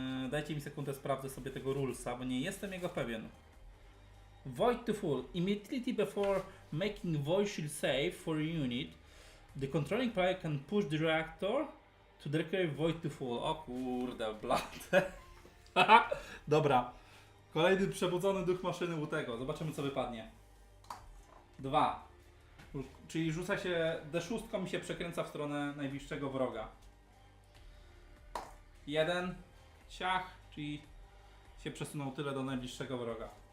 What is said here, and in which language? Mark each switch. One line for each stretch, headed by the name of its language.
Polish: Dajcie mi sekundę, sprawdzę sobie tego rulesa, bo nie jestem jego pewien.
English: Void to full. Immediately before making void shield save for unit, the controlling player can push the reactor to declare void to full.
Polish: O kurde, blade. Dobra. Kolejny przebudzony duch maszyny u tego. Zobaczymy, co wypadnie. 2. Czyli rzuca się D6 i się przekręca w stronę najbliższego wroga. 1. Siach, czyli się przesunął tyle do najbliższego wroga.